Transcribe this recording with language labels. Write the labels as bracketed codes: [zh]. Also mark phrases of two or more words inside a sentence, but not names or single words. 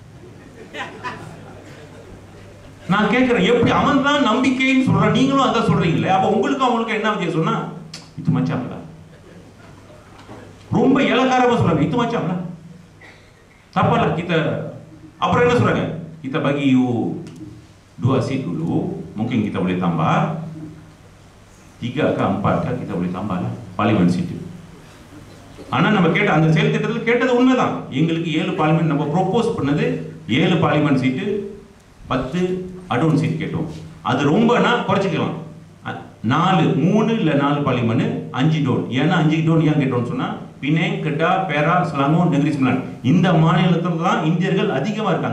[ta] நான் கேட்கிறேன், எப்படி அவன் தான் நம்பிக்கைன்னு சொல்றான், நீங்களும் அதான் சொல்றீங்களே, அப்ப உங்களுக்கும் அவங்களுக்கும் என்ன வித்தியாசம் சொன்னா, இது மச்சாங்களா, ரொம்ப இலக்காரமா சொல்றாங்க, இது மச்சாங்களா தப்பல kita. அப்புறம் என்ன சொல்றாங்க, [ms] kita bagi you 2 seat dulu, mungkin kita boleh tambah 3 ke 4 ke kita boleh tambah lah [en] parliament seat. [ta] ஆனா நம்ம கேட்ட அந்த செயல் திட்டத்தில் கேட்டது உண்மைதான். எங்களுக்கு 7 பார்லிமெண்ட் நம்ம ப்ரோபோஸ் பண்ணது, 7 [en] parliament seat, [ta] 10 அடோன் சீட் கேட்டோம். அது ரொம்பனா குறைச்சிக்கலாம், 3 இல்ல 4 பார்லிமெண்ட், 5 டோன். ஏன்னா 5 டோன் ஏன் கேட்டோம்னு சொன்னா, பினேங், கெட்டா, பேரா, ஸ்லாங்கோ, நெகிரி சிம்லான் இந்த மாநிலத்தில் தான் இந்தியர்கள் அதிகமா இருக்காங்க.